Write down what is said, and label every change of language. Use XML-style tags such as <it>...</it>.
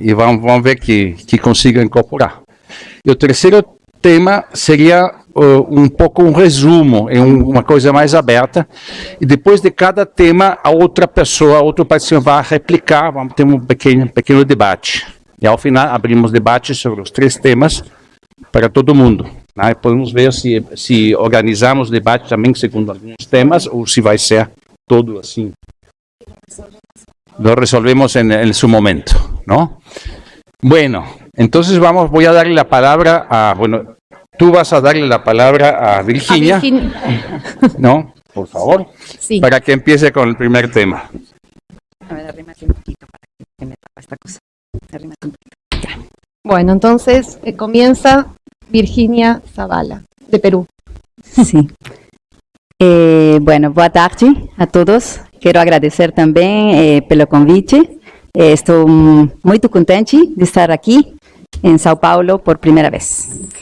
<pt>E vamos ver que consiga incorporar. E o terceiro tema seria um pouco um resumo, uma coisa mais aberta, e depois de cada tema, a outra pessoa, outro participante vai replicar, vamos ter um pequeno debate. E ao final abrimos debate sobre os 3 temas para todo mundo. Né? E podemos ver se organizamos o debate também segundo alguns temas, ou se vai ser todo assim.</pt> <es>Lo resolvemos en su momento, ¿no? Bueno, entonces voy a darle la palabra tú vas a darle la palabra a Virginia, ¿no? Por favor, Sí. para que empiece con el primer tema. A ver, arrímate un poquito para que me tapa esta cosa. Arrímate un poquito. Bueno, entonces comienza Virginia Zavala, de Perú.</es> <pt>Sim.</pt> <es>Bueno,</es> <pt>boa tarde a todos. Quero agradecer também pelo convite. Estou muito contente de estar aqui em São Paulo por primeira vez.</pt>